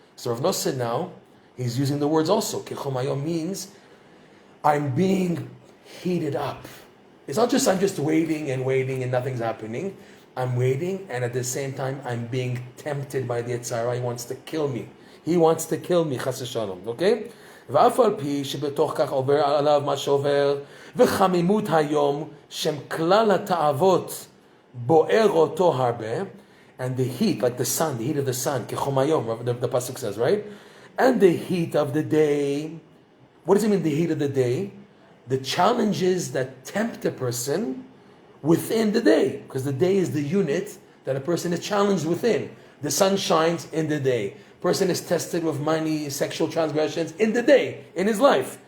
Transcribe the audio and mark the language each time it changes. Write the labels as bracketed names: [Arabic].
[English] So Reb Noson now, he's using the words also. Kechom hayom means I'm being heated up. It's not just I'm just waiting and nothing's happening. I'm waiting, and at the same time, I'm being tempted by the Yetzirah. He wants to kill me. He wants to kill me, chas v'shalom. Okay? [Hebrew] ואף על פי שבתוך כך עובר עליו מה שעובר, וחמימות היום, שם כלל התאוות בוער אותו הרבה, [English] and the heat, like the sun, [Hebrew] the heat of the sun, כחום היום, [English] the pasuk says, right? And the heat of the day. What does it mean, the heat of the day? The challenges that tempt a person within the day, because the day is the unit that a person is challenged within. The sun shines in the day. Person is tested with many sexual transgressions in the day, in his life.